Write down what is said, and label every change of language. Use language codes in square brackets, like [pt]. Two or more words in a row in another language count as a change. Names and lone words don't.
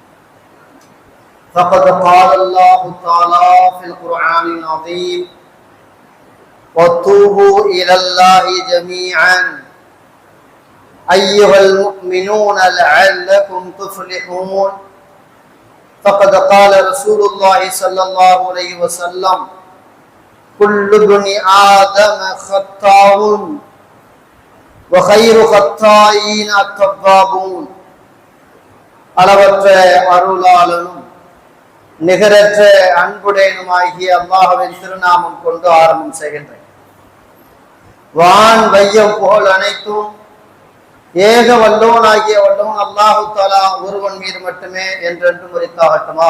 [ar] فقد قال الله تعالى في القرآن العظيم: وتوبوا إلى الله جميعا أيها المؤمنون لعلكم تفلحون. فقد قال رسول الله صلى الله عليه وسلم: كل ابن آدم خطاء وخير خطائين التوابون. [ta] அளவற்ற அருளாளனும் நிகரற்ற அன்புடையனுமாகிய அல்லாஹ்வின் திருநாமம் கொண்டு ஆரம்பம் செய்கின்றேன். வான் வையம் புகழ் அனைத்தும் ஏக வல்லோனாகிய வல்லோன் [ar] الله تعالى [ta] ஒருவன் மீது மட்டுமே என்றென்றும் உரித்தாகட்டுமாக.